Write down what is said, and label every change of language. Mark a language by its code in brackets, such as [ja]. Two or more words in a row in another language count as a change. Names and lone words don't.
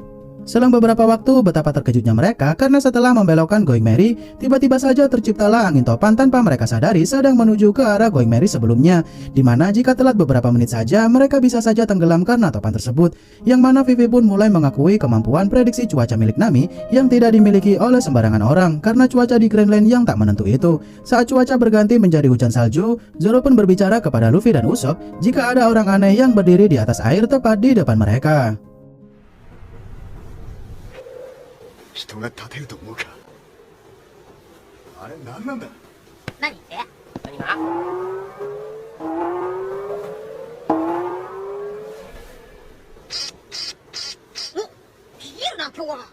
[id] Selang beberapa waktu, betapa terkejutnya mereka karena setelah membelokkan Going Merry, tiba-tiba saja terciptalah angin topan tanpa mereka sadari sedang menuju ke arah Going Merry sebelumnya, di mana jika telat beberapa menit saja, mereka bisa saja tenggelam karena topan tersebut, yang mana Vivi pun mulai mengakui kemampuan prediksi cuaca milik Nami yang tidak dimiliki oleh sembarangan orang karena cuaca di Grand Line yang tak menentu itu. Saat cuaca berganti menjadi hujan salju, Zoro pun berbicara kepada Luffy dan Usopp jika ada orang aneh yang berdiri di atas air tepat di depan mereka. [ja] 人が立てると思うか。あれ何なんだ。何って何がお、冷えるな今日は。